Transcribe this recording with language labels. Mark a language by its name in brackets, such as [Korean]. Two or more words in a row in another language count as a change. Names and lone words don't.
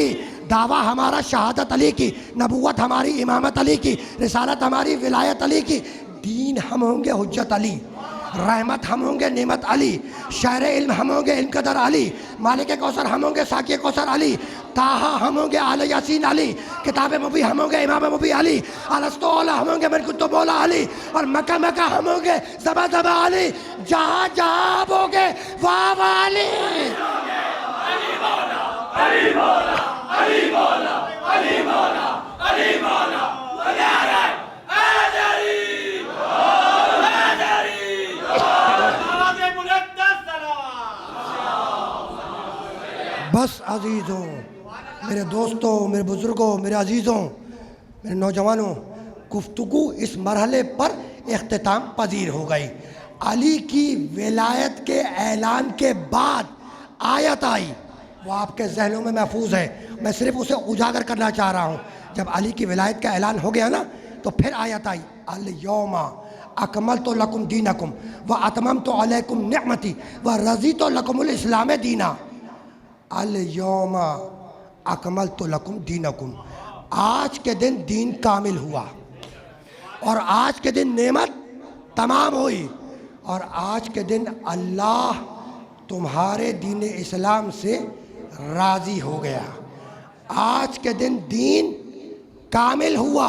[Urdu] دعویٰ ہمارا شہادت علی کی، نبوت ہماری امامت علی کی، رسالت ہماری ولایت علی کی، دین ہم ہوں گے حجت علی، رحمت ہم ہوں گے نعمت علی، شاعر علم ہم ہوں گے علم قدر علی، مالک کوثر ہم ہوں گے ساقی کوثر علی، طٰہٰ ہم ہوں گے آل یاسین علی، کتاب مبی ہم ہوں گے امام مبی علی, [Arabic] ألست أولى [Urdu] ہم ہوں گے [Arabic] من كنت مولا [Urdu] علی، اور مکہ مکہ ہم ہوں گے زبا زبا علی، جہاں جہاں آپ ہوں گے واہ واہ علی. علی مولا، علی مولا، علی مولا، علی مولا، علی مولا, بس عزیزوں، میرے دوستوں، میرے بزرگوں، میرے عزیزوں، میرے نوجوانوں، گفتگو اس مرحلے پر اختتام پذیر ہو گئی. علی کی ولایت کے اعلان کے بعد آیت آئی، وہ آپ کے ذہنوں میں محفوظ ہے، میں صرف اسے اجاگر کرنا چاہ رہا ہوں. جب علی کی ولایت کا اعلان ہو گیا نا، تو پھر آیت آئی, [Arabic] اليوم أكملت لكم دينكم وأتممت عليكم نعمتي ورضيت لكم الإسلام دينا. اليوم أكملت لكم دينكم, [Urdu] آج کے دن دین کامل ہوا، اور آج کے دن نعمت تمام ہوئی، اور آج کے دن اللہ تمہارے دین اسلام سے راضی ہو گیا. آج کے دن دین کامل ہوا.